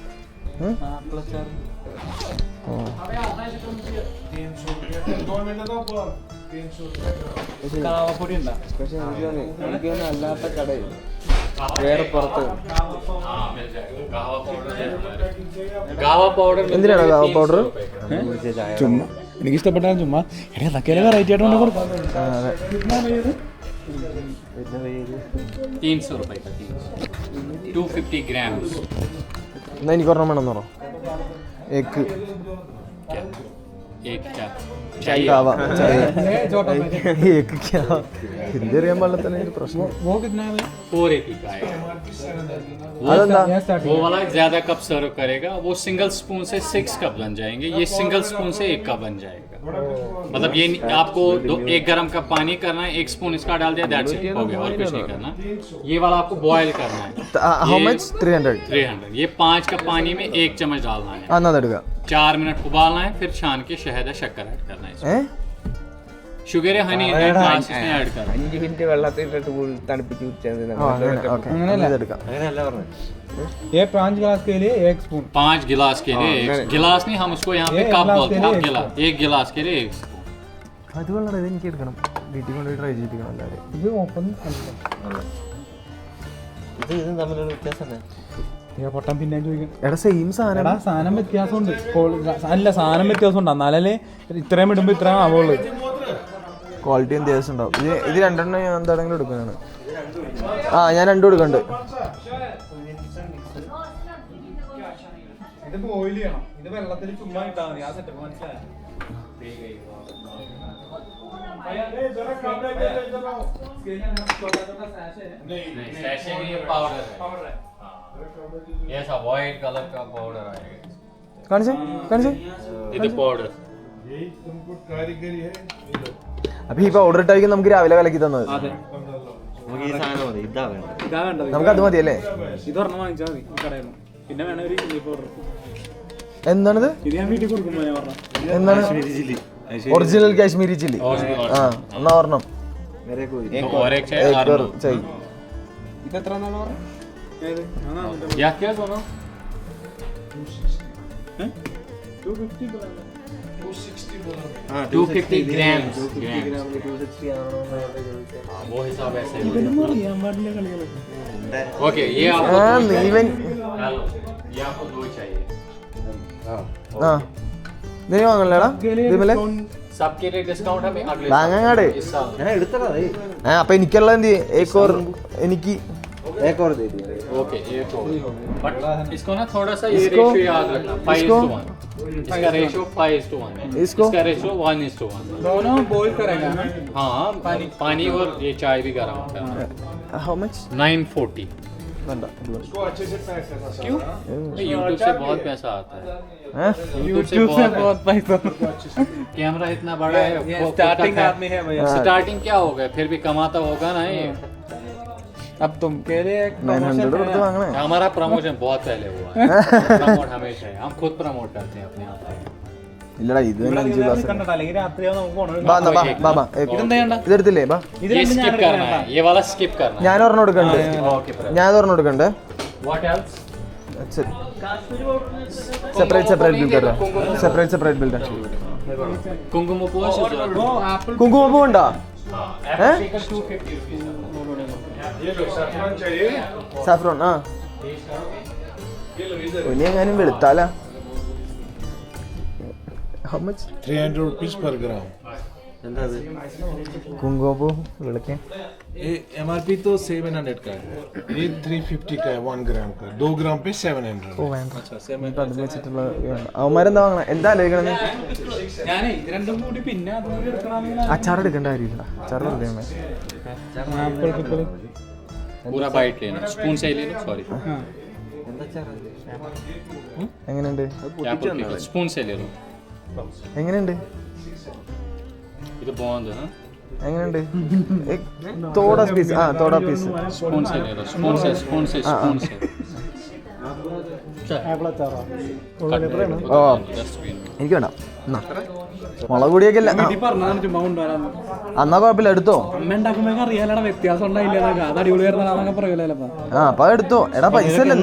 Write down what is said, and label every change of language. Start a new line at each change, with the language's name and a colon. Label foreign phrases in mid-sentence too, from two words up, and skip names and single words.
Malayalam: പക്ഷെ എനിക്ക് അല്ലാത്ത കടയിൽ വേറെ പുറത്ത് എന്തിനാണ് ഗാവ പൗഡർ? ചുമ്മാ എനിക്ക് ഇഷ്ടപ്പെട്ടാൽ ചുമ്മാ അതൊക്കെ വെറൈറ്റി ആയിട്ട് കൊണ്ട് കൊടുക്കാം.
Hindi: 300 रुपए का 250 ग्राम.
Malayalam: എന്നാ എനിക്ക് ഒരെണ്ണം വേണമെന്ന് പറ. എഗ്
Hindi: एक क्या
Malayalam: കാവ ഹിന്ദി അറിയാൻ പാടില്ല തന്നെ ഒരു പ്രശ്നം.
Hindi: 480 का है. वो वाला ज्यादा कप सर्व करेगा, वो
English: single spoon
Hindi: से 6 कप बन जाएंगे, ये
English: single spoon
Hindi: से 1 कप बन जाएगा. मतलब ये आपको 1 गरम कप पानी करना है, 1 स्पून इसका डाल दिया,
English: that's it,
Hindi: हो गया, और कुछ नहीं करना. ये वाला आपको बॉयल करना है.
English: How much? 300.
Hindi: ये 5 कप पानी में 1 चम्मच डालना है,
Malayalam: എന്നാ എടുക്കുക.
Hindi: 4 मिनट उबालना है, फिर छान के शहद या शक्कर ऐड करना है. शुगर या हनी ऐड करना है.
Malayalam: 5 മിനിറ്റ് വെള്ളത്തിലിട്ട് തണുപ്പിച്ച് കുടിച്ചാൽ
Hindi: ये 5 गिलास के लिए 1 स्पून. 5 गिलास के लिए गिलास नहीं, हम उसको यहाँ पे कप बोलते हैं. गिलास 1 गिलास के लिए 1 स्पून.
Malayalam: അത് വളരെ എനിക്ക് എടുക്കണം, വീട്ടിൽ കൊണ്ടുപോയി ട്രൈ ചെയ്തിരിക്കണം എല്ലാവരും. ഇത് ഓപ്പൺ പൊട്ടാൻ പിന്നെ ചോദിക്കും. എടാ സെയിം സാധനം. എടാ സാധനം വ്യത്യാസമുണ്ട്. അല്ല സാധനം വ്യത്യാസമുണ്ട്, എന്നാലേ ഇത്രയും ഇടുമ്പോൾ ഇത്രയും ആവുള്ളൂ. ക്വാളിറ്റി വ്യത്യാസം ഉണ്ടാവും. ഇത് രണ്ടെണ്ണം ഞാൻ എന്താണെങ്കിലും എടുക്കാനാണ്. ആ ഞാൻ രണ്ടും എടുക്കണ്ട്. ഇത് ബോയിൽ ചെയ്യണം, ഇത് വെള്ളത്തിൽ ചുമ്മാ ഇട്ടാൽ മതി. ആ സെറ്റപ്പ് മനസ്സിലായോ?
Hindi: ऐसा व्हाइट कलर का पाउडर आएगा.
Malayalam: കാണിച്ചേ കാണിച്ചേ. ഇത് പൗഡർ. അപ്പൊ ഈ പൗഡർ ഇട്ടായിരിക്കും നമുക്ക് രാവിലെ കലക്കി തന്നത്. നമുക്ക് അത് മതിയല്ലേ? ഇതൊരെണ്ണം വാങ്ങിച്ചാൽ മതി കടയിൽ നിന്ന്. പിന്നെ വേണം ഒരു
English: chilli powder.
Malayalam: എന്താണിത്? ഇത് ഞാൻ വീട്ടിൽ കൊടുക്കുമ്പോ ഞാൻ പറഞ്ഞു എന്താണ്?
English: original Kashmiri chilli.
Malayalam: ആ എന്നാ ഒരെണ്ണം. ഇത് എത്ര എന്നാണ് പറഞ്ഞത്?
Hindi: या क्या दोनों 250 ग्राम. वो हिसाब ऐसे. ओके ये आपको
Malayalam: നീവൻ
Hindi: ये आपको 2 चाहिए.
Malayalam: ആ നീ വാങ്ങല്ലേടാ ഇതിമല്ലേ?
Hindi: सबके लिए डिस्काउंट हमें अगले
Malayalam: വാങ്ങാട്.
Hindi: इस साल.
Malayalam: അപ്പൊ എനിക്കുള്ള എന്ത് എനിക്ക്
Hindi: ओके एक और. बट इसको ना थोड़ा सा ये रेशियो याद रखना, 5:1. इसका रेशियो 5:1 है. इसका रेशियो 1:1. दोनों बॉईल करेगा. हाँ पानी और ये चाय भी गर्म करना.
English: how much? 940.
Malayalam: വേണ്ട
Hindi: क्यों? यूट्यूब से बहुत पैसा आता है. यूट्यूब से बहुत पैसा. कैमरा इतना बड़ा है. स्टार्टिंग आदमी है भैया. स्टार्टिंग क्या होगा, फिर भी कमाता होगा ना ये. अब तुम कह रहे हैं
Malayalam: 900 കൊടുത്ത് വാങ്ങണേ.
Hindi: हमारा प्रमोशन बहुत पहले हुआ है. प्रमोट हमेशा है, हम खुद प्रमोट करते हैं अपने आप को.
Malayalam: ഇല്ലടാ ഇത് തന്നെ 5 ഗ്ലാസ്. കണ്ടോ അല്ലെങ്കിൽ രാത്രിയാവും നമുക്ക് പോണോ. ഇതെടുത്തില്ലേ? ബാ
Hindi: ये स्किप करना है, ये वाला स्किप करना है.
Malayalam: ഞാൻ ഒരെണ്ണം എടുക്കണ്ട്. ഞാൻ ഒരെണ്ണം എടുക്കണ്ടേ?
English: What else? separate bill
Malayalam: കറ.
English: separate bill
Malayalam: കറ.
Hindi: कुमकुम
Malayalam: കുങ്കുമപ്പൂ ഉണ്ടോ? സാഫ്രോൺ. ആ ഇനി എങ്ങാനും വെളുത്താലാ?
English: How much? 300 rupees per gram.
Malayalam: എന്താ അത് കുങ്കുമപ്പൂ വിളിക്കാൻ
Hindi: MRP तो 700 का है, ये 350 का है 1 ग्राम का, 2 ग्राम पे 700।
Malayalam: ഓ വേണ്ട ഇപ്പം അതിൽ വെച്ചിട്ടുള്ള അവന്മാരെന്താ വാങ്ങണം എന്താ ആലോചിക്കണേ ഞാനേ ഇത് രണ്ടും കൂടി പിന്നെ അതും കൂടി എടുക്കണമെങ്കിൽ അച്ചാർ എടുക്കേണ്ട കാര്യമില്ല അച്ചാർ വെറുതെ
Hindi: पूरा बाइट लेना, स्पून से ही ले लो, सॉरी
Malayalam: എങ്ങനെയുണ്ട്
Hindi: स्पून से ले लो।
Malayalam: എങ്ങനെയുണ്ട്
Hindi: ये तो बॉन्ड है ना,
Malayalam: എങ്ങനെയുണ്ട് തോടാ പീസ് ആ തോടാ പീസ്
Hindi: स्पून से ले लो, स्पून से स्पून से स्पून से
Malayalam: ഓ എനിക്ക് വേണ്ട എന്നാ മുളക് പൊടിയൊക്കെ അല്ല പറഞ്ഞാൽ ചുമ്മാ കൊണ്ടുവരാൻ എന്നാ കുഴപ്പമില്ല എടുത്തോ അമ്മ ഉണ്ടാക്കുമ്പോ അറിയാലടാ വ്യത്യാസം ഉണ്ടായില്ല അത് അടിപൊളി വരുന്നതാന്നൊക്കെ പറയൂലോ ചിലപ്പോ ആ അപ്പൊ എടുത്തോ എടാ പൈസ അല്ലല്ലേ